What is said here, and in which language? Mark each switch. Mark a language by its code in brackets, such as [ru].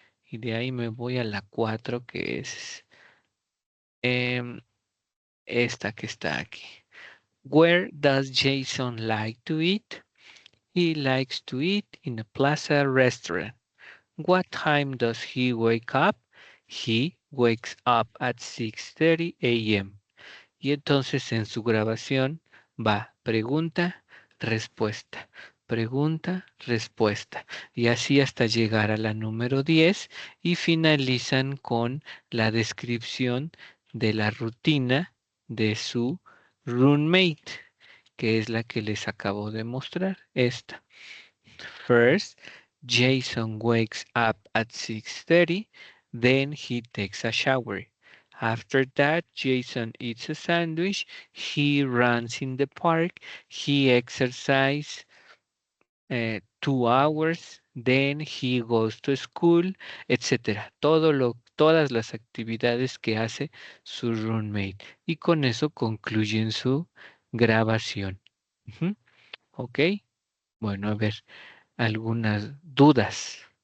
[es] Y de ahí me voy a la 4, que es em, esta que está aquí. [en] Where does Jason like to eat? He likes to eat in a plaza restaurant. What time does he wake up? He wakes up at 6:30 a.m. [es] Y entonces en su grabación va pregunta, respuesta, pregunta, respuesta. Y así hasta llegar a la número 10 y finalizan con la descripción de la rutina de su roommate, que es la que les acabo de mostrar, esta. [en] First, Jason wakes up at 6:30, then he takes a shower. After that, Jason eats a sandwich, he runs in the park, he exercises 2 hours, then he goes to school, etc. [es] Todas las actividades que hace su roommate. Y con eso concluyen su grabación. Ujú. Ok, bueno, a ver, algunas dudas.